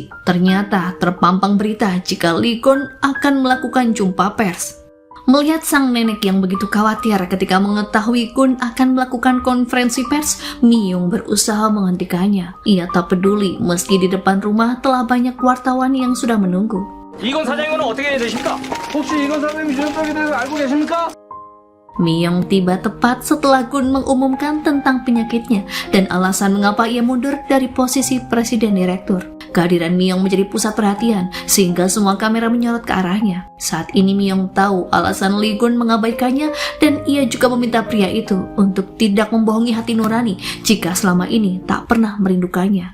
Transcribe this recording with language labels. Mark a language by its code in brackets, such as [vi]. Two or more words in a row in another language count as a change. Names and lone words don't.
[id] Ternyata terpampang berita jika Lee-gon akan melakukan jumpa pers. Melihat sang nenek yang begitu khawatir ketika mengetahui Gun akan melakukan konferensi pers, Myung berusaha menghentikannya. Ia tak peduli meski di depan rumah telah banyak wartawan yang sudah menunggu. [ko] 이건 사장님은 어떻게 되십니까? 혹시 이건 사장님 주연병에 대해서 알고 계십니까? [id] Myung tiba tepat setelah Gun mengumumkan tentang penyakitnya dan alasan mengapa ia mundur dari posisi presiden direktur. Kehadiran Myung menjadi pusat perhatian sehingga semua kamera menyorot ke arahnya. Saat ini Myung tahu alasan Lee Gun mengabaikannya dan ia juga meminta pria itu untuk tidak membohongi hati nurani jika selama ini tak pernah merindukannya.